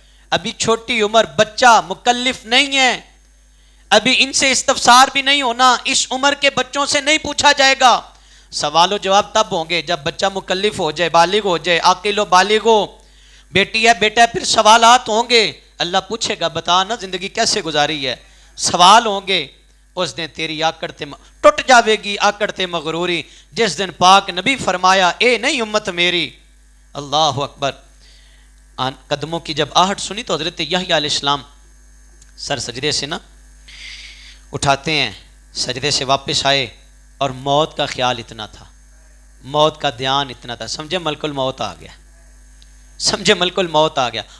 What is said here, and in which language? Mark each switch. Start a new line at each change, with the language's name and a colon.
Urdu: ابھی چھوٹی عمر، بچہ مکلف نہیں ہے، ابھی ان سے استفسار بھی نہیں ہونا، اس عمر کے بچوں سے نہیں پوچھا جائے گا. سوال و جواب تب ہوں گے جب بچہ مکلف ہو جائے، بالغ ہو جائے، عاقل و بالغ ہو. بیٹی ہے بیٹا ہے، پھر سوالات ہوں گے، اللہ پوچھے گا بتا نا زندگی کیسے گزاری ہے، سوال ہوں گے.
Punjabi: اس دن تیری آکڑ تے ٹوٹ جاوے گی، آکڑ تے مغروری. جس دن پاک نبی فرمایا اے نہیں امت میری، اللہ اکبر.
Urdu: قدموں کی جب آہٹ سنی تو حضرت یحییٰ علیہ السلام سر سجدے سے نا اٹھاتے ہیں، سجدے سے واپس آئے، اور موت کا خیال اتنا تھا، موت کا دھیان اتنا تھا، سمجھے ملک الموت آ گیا، سمجھے ملک الموت آ گیا.